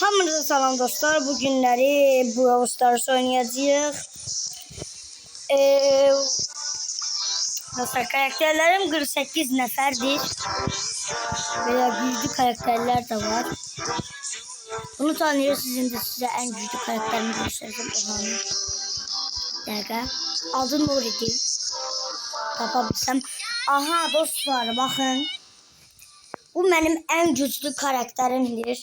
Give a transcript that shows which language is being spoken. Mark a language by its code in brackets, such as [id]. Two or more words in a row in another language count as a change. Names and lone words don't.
[az] Hamınıza salam dostlar. Bu günləri Brawl Stars oynayacağıq. Dostlar, karakterlerim 48 nəfərdir. Belə güclü karakterler de var. [tr] Bunu tanıyorsunuz. Şimdi size en güclü karakterimi göstereceğim. [az] Dəqiqə. Adı Nuri'dir. [tr] Tapabilsem. Aha dostlar, bakın. Bu benim en güçlü karakterimdir.